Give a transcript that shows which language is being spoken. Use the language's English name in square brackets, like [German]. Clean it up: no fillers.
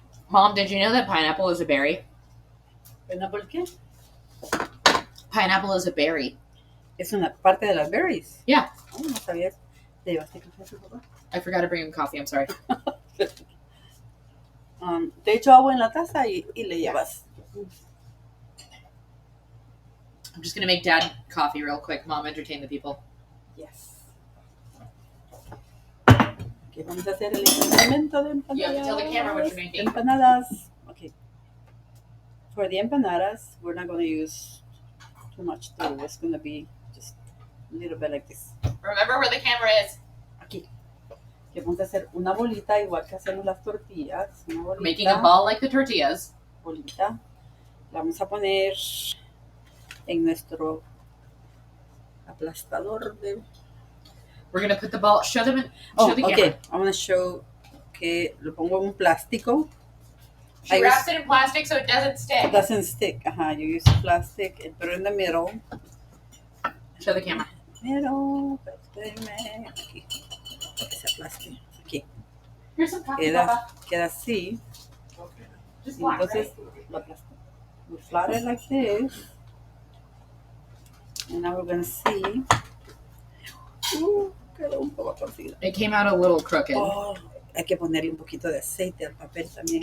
[English] Mom, did you know that pineapple is a berry? [Spanish] ¿Pineapple qué? [English] Pineapple is a berry. [Spanish] Es una parte de las berries. [English] Yeah. [Spanish] Oh, no sabías. ¿Le llevaste café a tu papá? [English] I forgot to bring him coffee. I'm sorry. [Spanish] Te echo agua en la taza y le llevas. [English] I'm just gonna make Dad coffee real quick. Mom, entertain the people. Yes. [Spanish] Okay, vamos a hacer el experimento de empanadas. [English] You have to tell the camera what you're making. Empanadas. Okay. For the empanadas, we're not going to use too much dough. It's going to be just a little bit like this. Remember where the camera is. [Spanish] Aquí. Que vamos a hacer una bolita igual que hacemos las tortillas. Una bolita. [English] Making a ball like the tortillas. [Spanish] Bolita. La vamos a poner en nuestro aplastador de... [English] We're gonna put the ball. Show them. Show the camera. Okay. I'm going to show [Spanish] que lo pongo en un plástico. [English] She wraps it in plastic so it doesn't stick. It doesn't stick. You use plastic and put it in the middle. Show the camera. [Spanish] Middle. Espérame. Aquí. Que se aplaste. Aquí. [English] Here's some coffee, Papa. [Spanish] Queda así. [English] Just black, [Spanish] Entonces, [English] right? [Spanish] lo aplasto. [English] We flat it like this. And now we're going to see. [Spanish] Quedó un poco torcido. [English] It came out a little crooked. [Spanish] Oh, hay que ponerle un poquito de aceite al papel también.